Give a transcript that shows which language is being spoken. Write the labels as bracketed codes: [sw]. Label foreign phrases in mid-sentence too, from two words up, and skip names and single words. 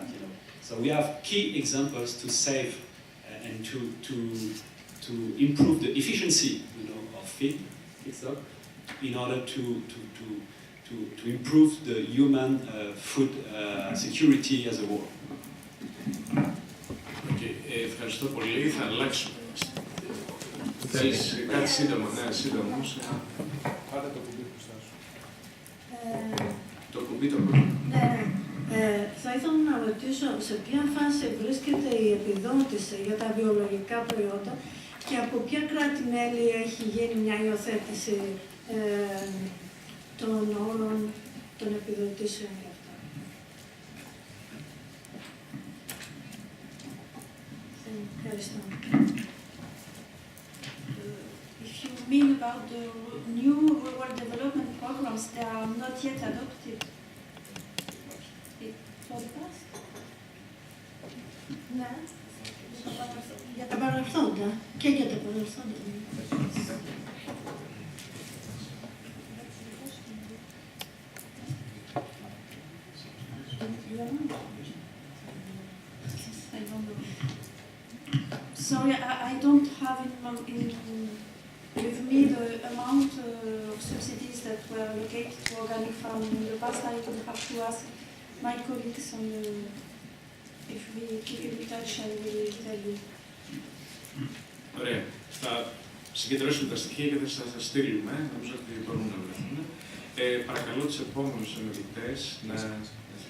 [en] So we have key examples to save and to improve the efficiency, of feedstock in order to improve the human food security as a whole. [el] Ευχαριστώ πολύ. Θα αλλάξω. Θέλεις κάτι σύντομο, ναι, σύντομο. Πάρε το κουμπί μπροστά σου. Το κουμπί το πρώτο. Ναι. Θα ήθελα να ρωτήσω σε ποια φάση βρίσκεται η επιδότηση για τα βιολογικά προϊόντα και από ποια κράτη-μέλη έχει γίνει μια υιοθέτηση των όρων των επιδοτήσεων για αυτά. Ευχαριστώ. [en] If you mean about the new rural development programs, they are not yet adopted. For the past? [el] Ναι. Για τα παρελθόντα και για τα παρελθόντα. [en] Sorry, I don't have with me the amount of subsidies that were allocated to organic farming in the past. I would have to ask my colleagues if we keep in touch, I will tell you. [el] Ωραία. Θα συγκεντρώσουμε τα στοιχεία και θα σας στείλουμε. Νομίζω ότι μπορούν να βρεθούν. Παρακαλώ τους επόμενους ομιλητές να